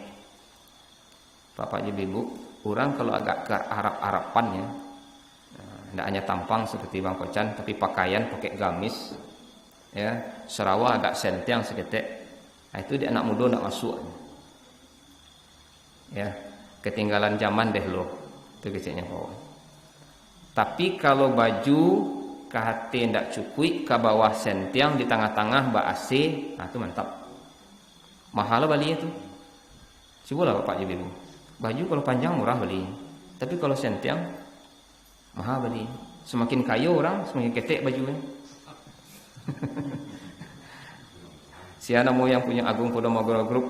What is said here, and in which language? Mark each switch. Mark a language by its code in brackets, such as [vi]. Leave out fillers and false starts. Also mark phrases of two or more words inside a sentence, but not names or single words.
[id] Bapak Ibu, orang kalau agak ke Arab-Arabannya, tidak hanya tampang seperti Bang Kocan, tapi pakaian pakai gamis, ya, Sarawak agak [min] sentiang seketek. [id] Nah, itu di anak muda tidak masuk. Ya, ketinggalan zaman deh loh. [min] Itu kecilnya bawah. Tapi kalau baju kahati ndak cukui ke bawah sentiang di tengah-tengah ba AC, nah itu mantap. [id] Mahal beli itu. Coba lah Bapak Ibu. Baju kalau panjang murah beli, tapi kalau sentiang mahal beli. Semakin kaya orang, semakin ketek bajunya. Siapa mau yang punya Agung Podomogoro Group?